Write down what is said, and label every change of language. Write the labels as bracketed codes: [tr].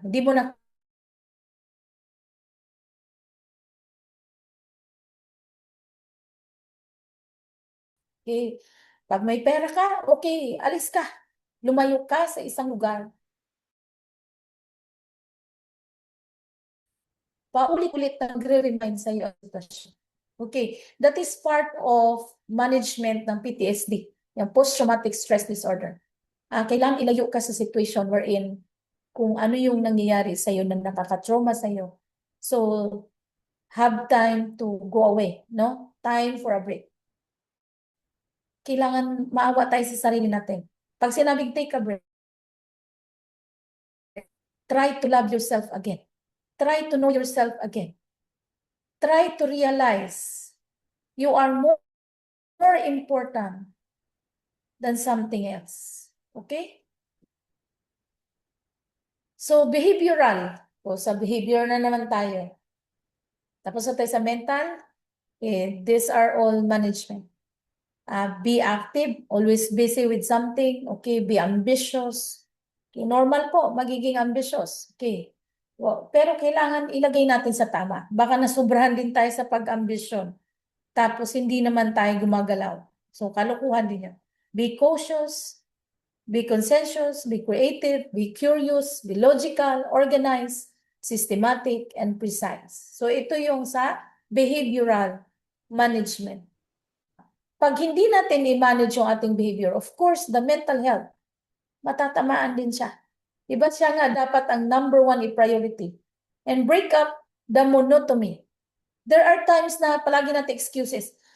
[tl] Hindi mo na okay. Pag may pera ka, okay, alis ka. Lumayo ka sa isang lugar. Paulit-ulit na nagre-remind sa iyo ang sitwasyon. [en] Okay, that is part of management ng PTSD, yung post-traumatic stress disorder. [tl] Kailangan ilayo ka sa situation wherein kung ano yung nangyayari sa iyo na nakaka-trauma sa iyo. [en] So, have time to go away, no? Time for a break. [tl] Kailangan maawa tayo sa sarili natin. Pag sinabing [en] take a break, try to love yourself again. Try to know yourself again. Try to realize you are more important than something else. Okay? So, behavioral. [tl] O, sa behavior na naman tayo. Tapos na tayo sa mental. [en] These are all management. Be active, always busy with something. Okay, be ambitious. Okay, [tl] normal po, magiging [en] ambitious. Okay. [tl] Well, pero kailangan ilagay natin sa tama. Baka nasubrahan din tayo sa pag-ambisyon. Tapos hindi naman tayo gumagalaw. So, kalukuhan din yan. [en] Be cautious, be conscientious, be creative, be curious, be logical, organized, systematic, and precise. [tl] So, ito yung sa behavioral management. Pag hindi natin i-manage yung ating behavior, [en] of course, the mental health, [tl] matatamaan din siya. Diba siya nga dapat ang number one i-priority. [en] And break up the monotony. There are times [tl] na palagi natin [en] excuses.